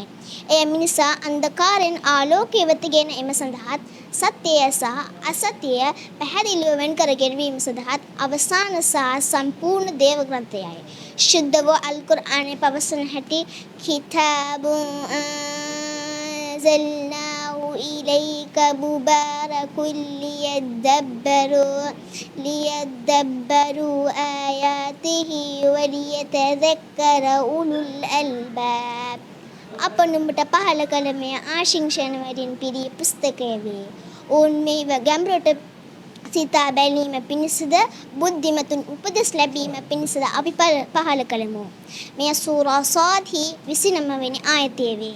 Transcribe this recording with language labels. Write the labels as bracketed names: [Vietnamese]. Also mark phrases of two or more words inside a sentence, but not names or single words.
[Sinhala] එය මිනිසා අන්ධකාරයෙන් ආලෝකය වෙත ගෙන එම සඳහාත් සත්‍යය සහ අසත්‍යය පැහැදිලිව වෙන් කර ගැනීම සඳහාත් අවසාන සහ සම්පූර්ණ දේව ග්‍රන්ථයයි. ශුද්ධ වූ අල් කුර්ආනයේ පවසන හැටි [Arabic] කිතාබුන් أنزلناه إليك مبارك ليدبروا آياته وليتذكر أولو الألباب. [Sinhala] අප නුඹට පහල කළ මේ ආශිංසන වලින් පිරි පුස්තකය වේ. ඔවුන් මේ ගැඹුරට සිතා බැලීම පිණිසද බුද්ධිමතුන් උපදෙස් ලැබීම පිණිසද අපි පහල කළෙමු. මේ සූරා සාද් 29 වෙනි ආයතය වේ.